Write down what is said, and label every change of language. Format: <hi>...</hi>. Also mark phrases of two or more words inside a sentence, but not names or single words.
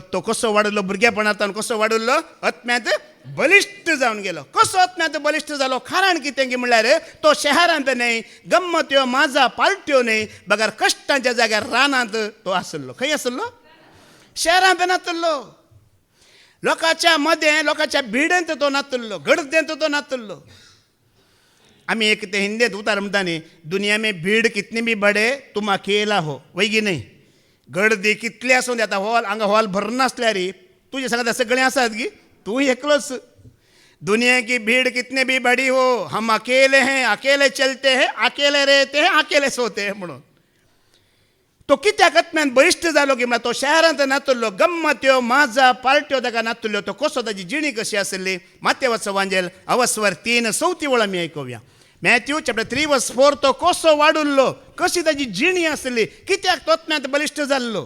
<kok>तो कसो वाडलो भुरगेपणांतल्यान कसो वाडलो आत्म्यांत बलिश्ट जावन गेलो कसो आत्म्यांत बलिश्ट जालो कारण कितें की म्हणल्यार तो शहरांत न्हय गम्मत्यो माजा पाल्ट्यो न्हय बगार कश्टांच्या जाग्यार रानांत तो आसलो खंय आसलो शहरांत नातल्लो लोकांच्या मदें लोकांच्या भिडेंत तो नातल्लो गर्देंत तो नातल्लो आमी एक ते हिंदीत उतार म्हणटा न्ही</kok> <hi>दुनिया में भीड़ कितनी भी बडे तुम अकेला हो</hi> <kok>वय की न्हय गर्दी कितली आसूं येता हॉल हांगा हॉल भरनासल्यार तुजे सांगता सगळें आसात गी तूं एकलोच</kok> <hi>दुनिया की भीड़ कितने भी बड़ी हो हम अकेले हैं अकेले चलते हैं अकेले रहते हैं अकेले सोते हैं</hi> <kok>म्हणून तो कित्याक आत्म्यान बळिश्ट जालो की म्हळ्यार तो शहरांत नातल्लो गम्मत्यो माजा पाल्ट्यो ताका नातल्यो तो कसो ताची जिणी कशी आसली मातेवाचो वांजेल अवस्वर 3:34 वेळ आमी आयकुया मॅथ्यू चॅप्टर 3:4 तो कसो वाडुल्लो कशी ताची जिणी आसली कित्याक तो आत्म्यांत बलिश्ट जाल्लो</kok>